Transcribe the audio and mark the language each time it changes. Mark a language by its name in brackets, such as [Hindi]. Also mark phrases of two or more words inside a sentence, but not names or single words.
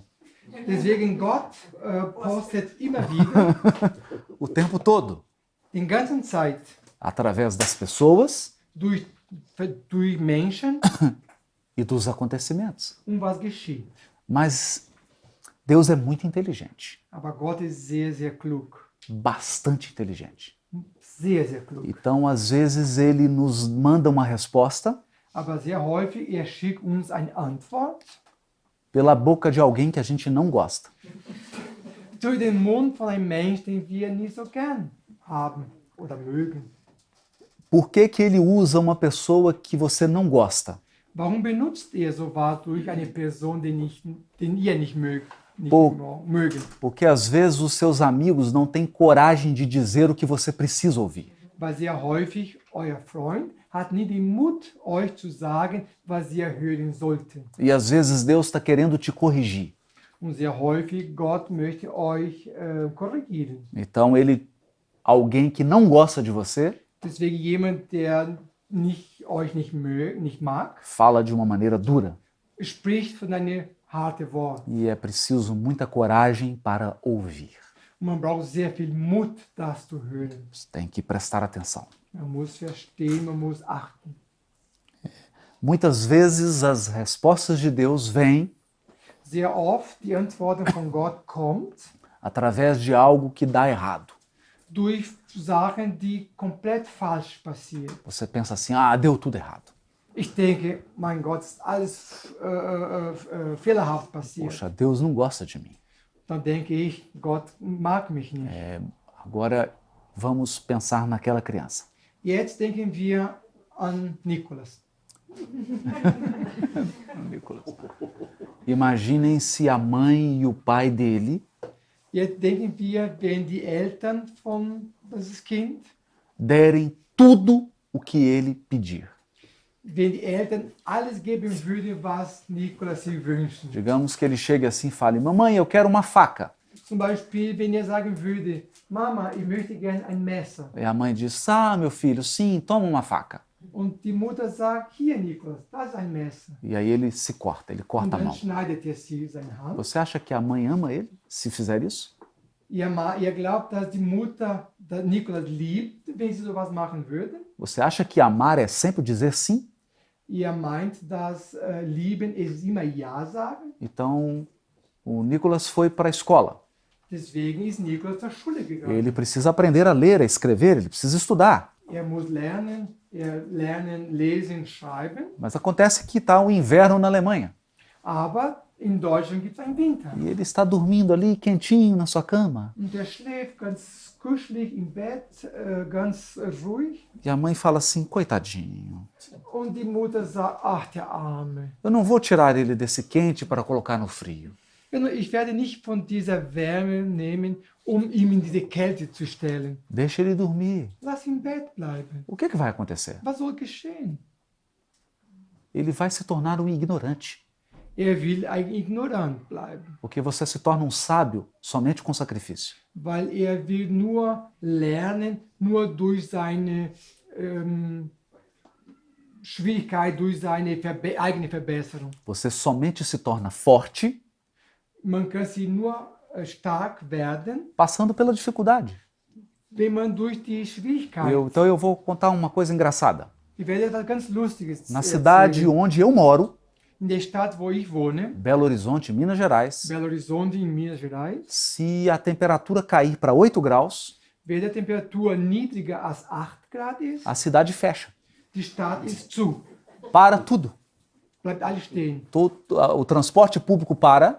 [German] Deswegen Gott postet immer wieder, [Portuguese] o tempo todo, [German] den ganzen Zeit, [Portuguese] através das pessoas [German] durch Menschen [Portuguese] e dos acontecimentos. [German] was geschieht. [Portuguese] Mas Deus é muito inteligente, [German] Aber Gott ist sehr, sehr klug. [Portuguese] bastante inteligente. [German] Sehr, sehr klug. [Portuguese] Então, às vezes, ele nos manda uma resposta [German] Aber sehr häufig, er schickt uns eine Antwort [Portuguese] pela boca de alguém que a gente não gosta. [German] durch den Mund von einem Menschen, den wir nicht so gern haben oder mögen. [Portuguese] Por que que ele usa uma pessoa que você não gosta? [German] Warum benutzt er sowas durch eine Person, den ihr nicht mögt? Nicht [Portuguese] Por- [German] mögen? [Portuguese] Porque às vezes os seus amigos não têm coragem de dizer o que você precisa ouvir. [German] Weil sehr häufig euer Freund hat nie den Mut, euch zu sagen, was ihr hören sollten. [Portuguese] E às vezes Deus está querendo te corrigir. [German] Und sehr häufig, Gott möchte euch korrigieren. [Portuguese] Então alguém que não gosta de você, [German] Deswegen jemand, der euch nicht mag, [Portuguese] fala de uma maneira dura. [German] spricht von einem harten Wort. [Portuguese] E é preciso muita coragem para ouvir. [German] Und man braucht sehr viel Mut, das zu hören. [Portuguese] Você tem que prestar atenção. [German] Man muss verstehen, man muss achten. [Portuguese] Muitas vezes as respostas de Deus vêm [German] Sehr oft die Antworten von Gott kommt [Portuguese] através de algo que dá errado. [German] durch Sachen, die komplett falsch passieren. [Portuguese] Você pensa assim, deu tudo errado. [German] Ich denke, mein Gott, ist alles fehlerhaft passiert. [Portuguese] Poxa, Deus não gosta de mim. [German] Dann denke ich, Gott mag mich nicht. [Portuguese] Agora vamos pensar naquela criança. [German] Jetzt denken wir an Nikolas. [Portuguese] Imaginem se a mãe e o pai dele [German] Jetzt denken wir, wenn die Eltern von dieses Kind, [Portuguese] derem tudo o que ele pedir. [German] wenn die Eltern alles geben würden, was Nikolas sich wünschen. [Portuguese] Digamos que ele chegue assim e fale, mamãe, eu quero uma faca. [German] Zum Beispiel, wenn er sagen würde, Mama, ich möchte gerne ein Messer. [Portuguese] E a mãe diz, meu filho, sim, toma uma faca. [German] Und die Mutter sagt, hier Nikolas, das ist ein Messer. [Portuguese] E aí ele se corta, ele [German] Und [Portuguese] corta a [German] dann [Portuguese] mão. [German] schneidet er sie seine Hand. [Portuguese] Você acha que a mãe ama ele se fizer isso? [German] Ihr glaubt, dass die Mutter Nikolas liebt, wenn sie sowas machen würde? [Portuguese] Você acha que amar é sempre dizer sim? [German] Ihr meint, dass Lieben ist immer Ja sagen? [Portuguese] Então, o Nicolas foi para a escola. [German] Deswegen ist Nikolas zur Schule gegangen. [Portuguese] Ele precisa aprender a ler, a escrever, ele precisa estudar. [German] Er muss lernen, lesen, schreiben. [Portuguese] Mas acontece que está o inverno na Alemanha. [German] Aber in Deutschland gibt es einen Winter. [Portuguese] E ele está dormindo ali, quentinho, na sua cama. [German] Und er schläft ganz kuschelig im Bett, ganz ruhig. [Portuguese] E a mãe fala assim, coitadinho, [German] Und die Mutter sagt, ach, der Arme. [Portuguese] eu não vou tirar ele desse quente para colocar no frio. [German] Ich werde nicht von dieser Wärme nehmen ihm in diese Kälte zu stellen. [Portuguese] Deixa ele dormir. [German] Lass ihn im Bett bleiben. [Portuguese] O que vai acontecer? [German] Was soll geschehen? [Portuguese] Ele vai se tornar um ignorante, [German] Will eigentlich ignorant bleiben, [Portuguese] porque você se torna um sábio somente com sacrifício. [German] weil will nur lernen, nur durch seine Schwierigkeit, durch seine eigene Verbesserung. [Portuguese] Você somente se torna forte [German] Man kann sie nur stark werden, [Portuguese] passando pela dificuldade. [German] wenn man durch die Schwierigkeit. [Portuguese] Então eu vou contar uma coisa engraçada. [German] Ich werde etwas ganz Lustiges [Portuguese] Na cidade [German] erzählen. [Portuguese] onde eu moro, [German] In der Stadt, wo ich wohne, [Portuguese] Belo Horizonte, Minas Gerais, [German] Belo Horizonte in Minas Gerais, [Portuguese] se a temperatura cair para 8 graus, [German] wenn die Temperatur niedriger als 8 Grad ist, [Portuguese] a cidade fecha. [German] die Stadt ist zu. [Portuguese] Para tudo. [German] Bleibt alles stehen. [Portuguese] O transporte público para,